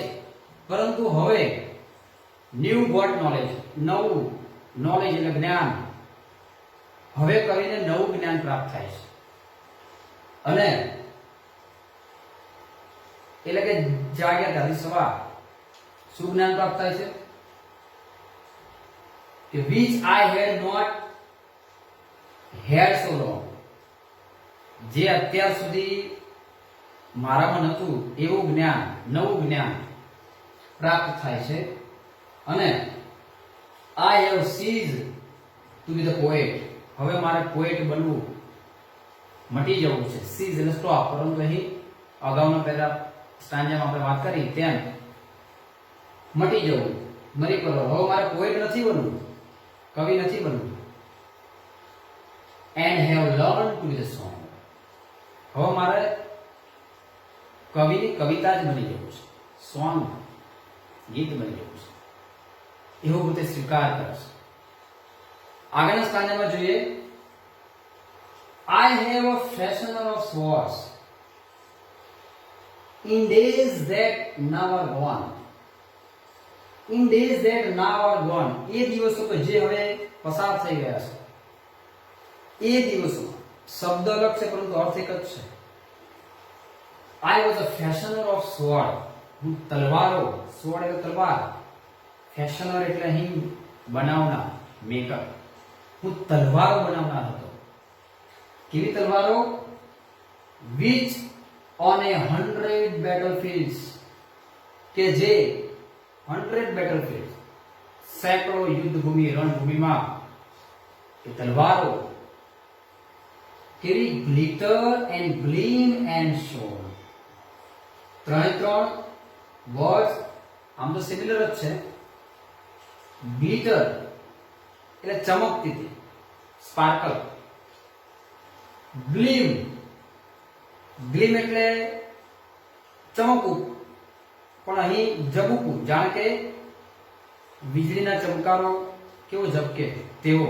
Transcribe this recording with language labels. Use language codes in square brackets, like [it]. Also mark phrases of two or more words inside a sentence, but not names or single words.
[gu] પરંતુ હવે [en] new got knowledge, [gu] નવું નોલેજ એટલે જ્ઞાન. હવે કરીને નવું જ્ઞાન પ્રાપ્ત થાય છે. અને એટલે કે જાગ્યા ત્યાંથી સવાર શું જ્ઞાન પ્રાપ્ત થાય છે કે [en] which I had not had so long. [gu] જે અત્યાર સુધી મારામાં નહોતું એવું જ્ઞાન, નવું જ્ઞાન પ્રાપ્ત થાય છે. [en] અને I have ceased to be the poet. [gu] હવે મારે પોએટ બનવું, મટી જવું છે. સીઝ એટલે સ્ટોપ, પરંતુ અહીં અગાઉના પહેલા સ્ટાન્જામાં આપણે વાત કરી તેમ મટી જવું, મરી પડવું. હવે મારે પોએટ નથી બનવું, કવિ નથી બનવું. [en] And have learned to be the song. [gu] હવે મારે કવિની કવિતા જ બની જવું છે, સોંગ, ગીત બની જવું છે. એવો પોતે સ્વીકાર કરશે. આગળના સ્થાનમાં જોઈએ, [en] I have a fashioner of swords in days that now are gone. In days that now are gone. [gu] એ દિવસો કે જે હવે પસાર થઈ ગયા છે, એ દિવસો. શબ્દ અલગ છે પરંતુ અર્થ એક જ છે. [en] I was a fashioner of sword. [gu] હું તલવારો, sword એટલે તલવાર, fashioner એટલે અહીં બનાવનાર, મેકર. હું તલવારો બનાવનાર હતો. કેવી તલવારો? [en] which on a 100 battlefields, [gu] કે જે 100 battlefields, સેંકડો યુદ્ધભૂમિ, રણભૂમિમાં એ તલવારો કેવી [en] glitter and gleam and shone. [gu] ત્રણ વર્ડ્સ આમ તો સિમિલર જ છે. ગ્લિટર એટલે ચમકતી હતી, સ્પાર્કલ. ગ્લીમ, ગ્લીમ એટલે ચમકવું, પણ અહીં ઝબૂકવું, જાણે કે વીજળીના ચમકારો કેવો ઝબકે તેવો.